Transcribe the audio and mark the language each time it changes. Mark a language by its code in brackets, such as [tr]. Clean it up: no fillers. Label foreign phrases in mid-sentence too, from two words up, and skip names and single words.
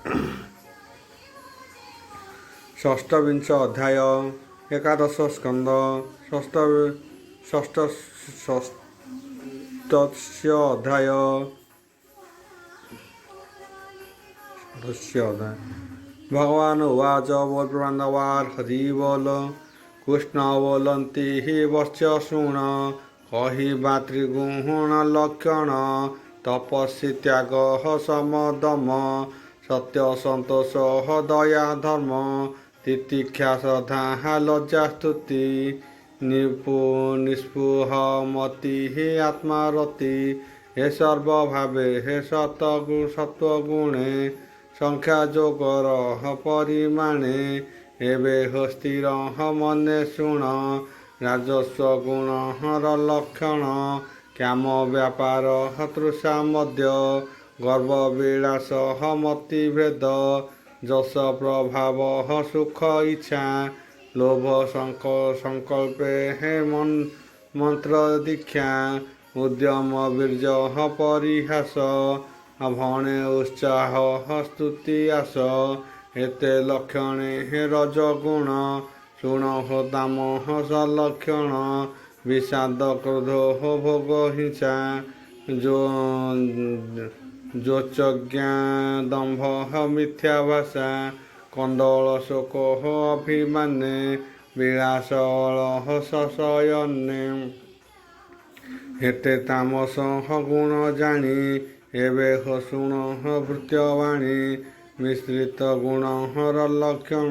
[sa] षष्ठविंश अध्याय एकादश स्कंद षष्ठस्य अध्याय भगवान [or] ଉବାଚ ବୋଲ ପ୍ରବନ୍ଧବାର ହରି ବୋଲ କୃଷ୍ଣ ବୋଲନ୍ତି ହି ବଶ୍ୟ ଶୃଣ କହି ଭାତୃଗୁଣ ଲକ୍ଷଣ ତପସ୍ୱୀ ତ୍ୟାଗ ସମଦମ ସତ୍ୟ ସନ୍ତୋଷ ଦୟା ଧର୍ମ ତିତିକ୍ଷା ଶ୍ରଦ୍ଧା ଲଜ୍ଜା ସ୍ତୁତି ନିସ୍ପୃହ ମତି ହେ ଆତ୍ମାରତି ହେ ସର୍ବଭାବେ ହେ ସତ୍ତ୍ୱଗୁଣେ ସଂଖ୍ୟା ଯୋଗର ପରିମାଣେ ଏବେ ସ୍ଥିର ମନେ ଶୃଣ ରାଜସ୍ୱ ଗୁଣ ଲକ୍ଷଣ କାମ ବ୍ୟାପାର ତୃଷା ମଧ୍ୟ ଗର୍ବ ବିଳାସ ମତିଭେଦ ଯଶ ପ୍ରଭାବ ସୁଖ ଇଚ୍ଛା ଲୋଭ ସଙ୍କଳ୍ପେ ହେ ମନ୍ତ୍ର ଦୀକ୍ଷା ଉଦ୍ୟମ ବୀର୍ଯ୍ୟ ପରିହାସ ଭଣେ ଉତ୍ସାହ ସ୍ତୁତି ଆଶ ଏତେ ଲକ୍ଷଣେ ହେ ରଜଗୁଣ ଶୃଣ ତାମ ସଲକ୍ଷଣ ବିଷାଦ କ୍ରୋଧ ଭୋଗ ହିଂସା ଯୋଚଜ୍ଞା ଦମ୍ଭ ମିଥ୍ୟା ଭାଷା କନ୍ଦଳ ଶୋକ ଅଭିମାନେ ବିଳାସ ଶୟନେ ହେତେ ତାମସ ଗୁଣ ଜାଣି ଏବେ ଶୁଣ ଭୃତ୍ୟବାଣୀ ମିଶ୍ରିତ ଗୁଣ ଲକ୍ଷଣ